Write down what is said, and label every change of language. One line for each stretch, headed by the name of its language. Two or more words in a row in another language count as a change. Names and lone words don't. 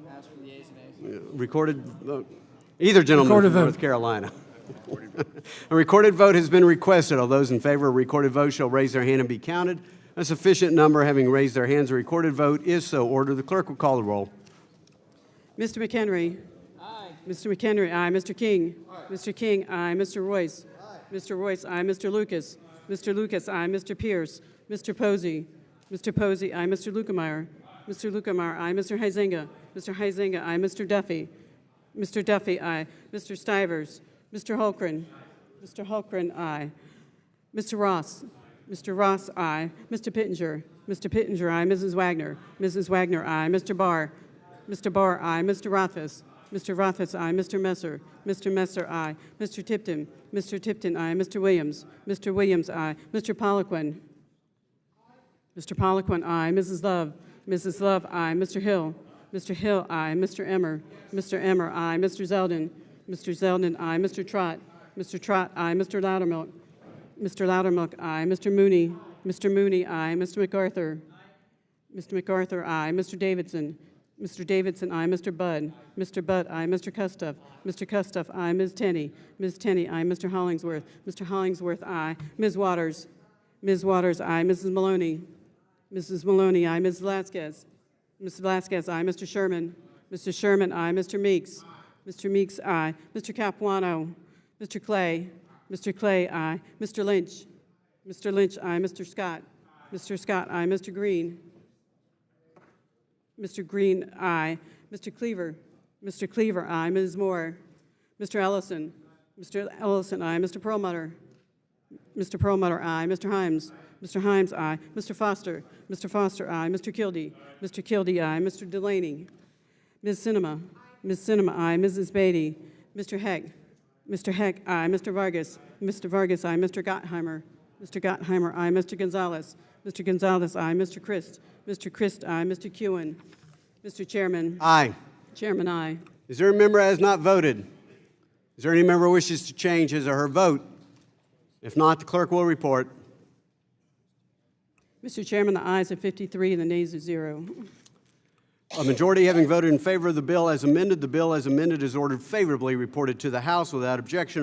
English: Ask for the ayes and nays. Recorded vote. Either gentleman Recorded from vote. North Carolina. A recorded vote has been requested. All those in favor of a recorded vote shall raise their hand and be counted. A sufficient number having raised their hands, a recorded vote is so ordered. The clerk will call the roll. Mr. McHenry? Aye. Mr. McHenry, aye. Mr. King? Aye. Mr. King, aye. Mr. Royce? Aye. Mr. Royce, aye. Mr. Lucas? Mr. Lucas, aye. Mr. Pierce? Mr. Posey? Mr. Posey, aye. Mr. Lugemeyer? Mr. Lugemeyer, aye. Mr. Huizenga? Mr. Huizenga, aye. Mr. Duffy? Mr. Duffy, aye. Mr. Stivers? Mr. Holcren? Mr. Holcren, aye. Mr. Ross? Mr. Ross, aye. Mr. Pittenger? Mr. Pittenger, aye. Mrs. Wagner? Mrs. Wagner, aye. Mr. Barr? Mr. Barr, aye. Mr. Rothfuss? Mr. Rothfuss, aye. Mr. Messer? Mr. Messer, aye. Mr. Tipton? Mr. Tipton, aye. Mr. Williams? Mr. Williams, aye. Mr. Poliquin? Mr. Poliquin, aye. Mrs. Love? Mrs. Love, aye. Mr. Hill? Mr. Hill, aye. Mr. Emmer? Mr. Emmer, aye. Mr. Zeldin? Mr. Zeldin, aye. Mr. Trott. Mr. Trott, aye. Mr. Loudermilk. Mr. Loudermilk, aye. Mr. Mooney. Mr. Mooney, aye. Mr. MacArthur. Mr. MacArthur, aye. Mr. Davidson. Mr. Davidson, aye. Mr. Budd. Mr. Budd, aye. Mr. Kustoff. Mr. Kustoff, aye. Ms. Tenney. Ms. Tenney, aye. Mr. Hollingsworth. Mr. Hollingsworth, aye. Ms. Waters. Ms. Waters, aye. Mrs. Maloney. Mrs. Maloney, aye. Ms. Velasquez. Ms. Velasquez, aye. Mr. Sherman. Mr. Sherman, aye. Mr. Meeks. Mr. Meeks, aye. Mr. Capuano. Mr. Clay. Mr. Clay, aye. Mr. Lynch. Mr. Lynch, aye. Mr. Scott. Mr. Scott, aye. Mr. Green. Mr. Green, aye. Mr. Cleaver. Mr. Cleaver, aye. Ms. Moore. Mr. Ellison. Mr. Ellison, aye. Mr. Perlmutter. Mr. Perlmutter, aye. Mr. Himes. Mr. Himes, aye. Mr. Foster. Mr. Foster, aye. Mr. Kildee. Mr. Kildee, aye. Mr. Delaney. Ms. Cinema. Ms. Cinema, aye. Mrs. Beatty. Mr. Heck. Mr. Heck, aye. Mr. Vargas. Mr. Vargas, aye. Mr. Gottheimer. Mr. Gottheimer, aye. Mr. Gonzalez. Mr. Gonzalez, aye. Mr. Christ. Mr. Christ, aye. Mr. Kewen. Mr. Chairman. Aye. Chairman, aye. Is there a member who has not voted? Is there any member who wishes to change his or her vote? If not, the clerk will report. Mr. Chairman, the ayes are 53 and the nays are 0. A majority having voted in favor of the bill as amended, the bill as amended is ordered favorably reported to the House without objection.